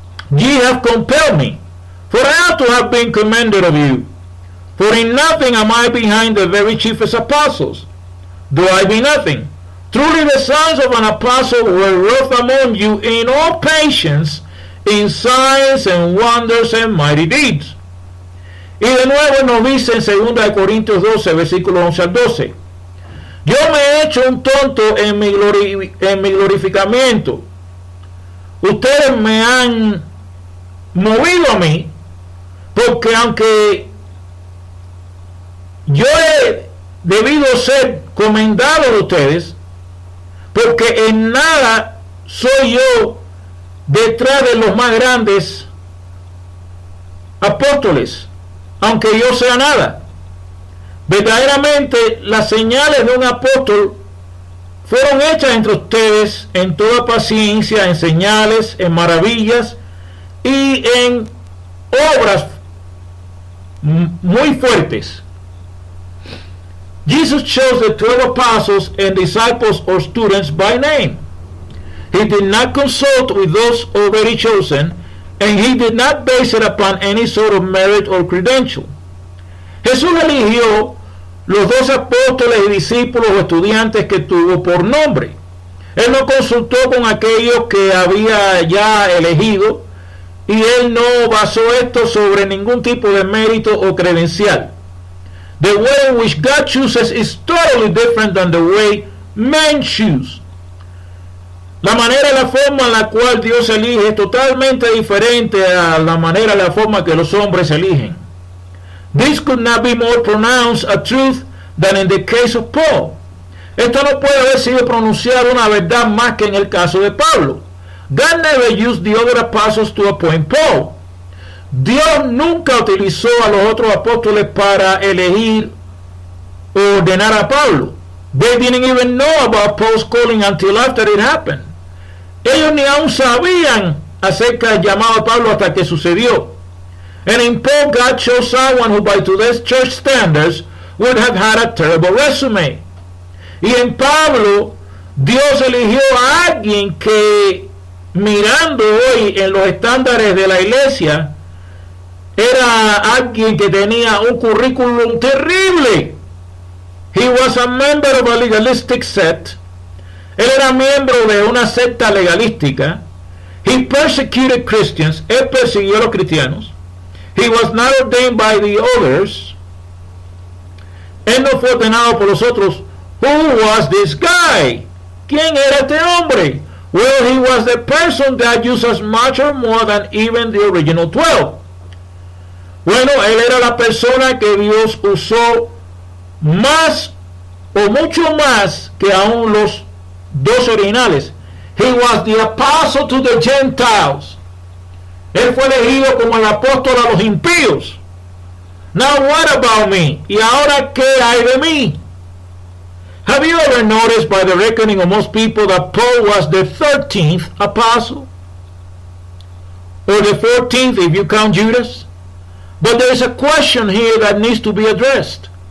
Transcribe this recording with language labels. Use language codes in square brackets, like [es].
[en] Ye have compelled me, for I ought to have been commended of you. For in nothing am I behind the very chiefest apostles, though I be nothing. Truly the sons of an apostle were wroth among you in all patience, in signs and wonders and mighty deeds. [es] Y de nuevo nos dice en 2 Corintios 12, versículos 11 al 12. Yo me he hecho un tonto en mi glorificamiento. Ustedes me han movido a mí, porque aunque yo he debido ser comendado de ustedes, porque en nada soy yo detrás de los más grandes apóstoles, aunque yo sea nada. Verdaderamente las señales de un apóstol fueron hechas entre ustedes en toda paciencia, en señales, en maravillas y en obras muy fuertes. [en] Jesus chose the 12 apostles and disciples or students by name. He did not consult with those already chosen, and he did not base it upon any sort of merit or credential. [es] Jesús eligió los 12 apóstoles y discípulos o estudiantes que tuvo por nombre. Él no consultó con aquellos que había ya elegido, y él no basó esto sobre ningún tipo de mérito o credencial. [en] The way in which God chooses is totally different than the way men choose. [es] La manera y la forma en la cual Dios elige es totalmente diferente a la manera y la forma que los hombres eligen. [en] This could not be more pronounced a truth than in the case of Paul. [es] Esto no puede haber sido pronunciado una verdad más que en el caso de Pablo. [en] God never used the other apostles to appoint Paul. [es] Dios nunca utilizó a los otros apóstoles para elegir o ordenar a Pablo. [en] They didn't even know about Paul's calling until after it happened. [es] Ellos ni aún sabían acerca del llamado a Pablo hasta que sucedió. [en] And in Paul, God chose someone who by today's church standards would have had a terrible resume. [es] Y en Pablo, Dios eligió a alguien que, mirando hoy en los estándares de la iglesia, era alguien que tenía un currículum terrible. [en] He was a member of a legalistic sect. [es] Él era miembro de una secta legalística. [en] He persecuted Christians. [es] Él persiguió a los cristianos. [en] He was not ordained by the others. [es] Él no fue ordenado por los otros. [en] Who was this guy? [es] ¿Quién era este hombre? [en] Well, he was the person God used as much or more than even the original 12. [es] Bueno, él era la persona que Dios usó más o mucho más que aún los 2 originales. [en] He was the apostle to the Gentiles. [es] Él fue elegido como el apóstol a los impíos. [en] Now what about me? [es] ¿Y ahora qué hay de mí? [en] Have you ever noticed by the reckoning of most people that Paul was the 13th apostle? Or the 14th if you count Judas? But there is a question here that needs to be addressed.